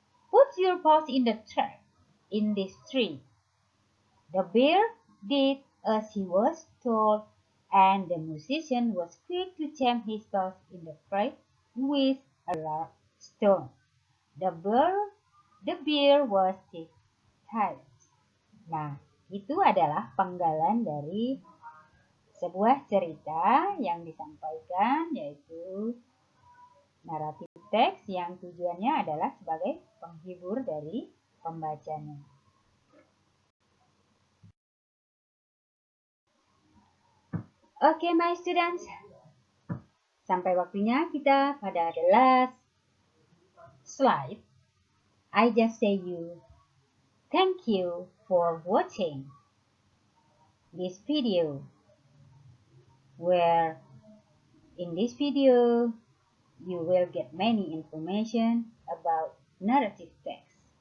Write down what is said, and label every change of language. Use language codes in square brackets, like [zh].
[en] Put your paws in the trap in this tree." The bear did as he was told, and the musician was quick to jam his paws in the trap with a large stone. The bear was tired. [id] Nah, itu adalah penggalan dari sebuah cerita yang disampaikan, yaitu naratif teks yang tujuannya adalah sebagai penghibur dari pembacanya. Oke, [en] my students. [id] Sampai waktunya kita pada [en] the last slide. I just say you thank you for watching this video, where in this video you will get many information about narrative text.